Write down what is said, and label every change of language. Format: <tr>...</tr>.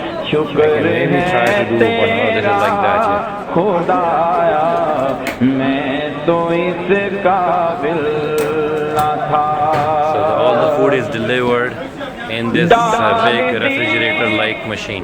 <en>I can maybe try to do one more. This is like that.</en> <ur>خدایا میں تو اس قابل نہ تھا.</ur> <en>So all the food is delivered in this big refrigerator-like machine.</en>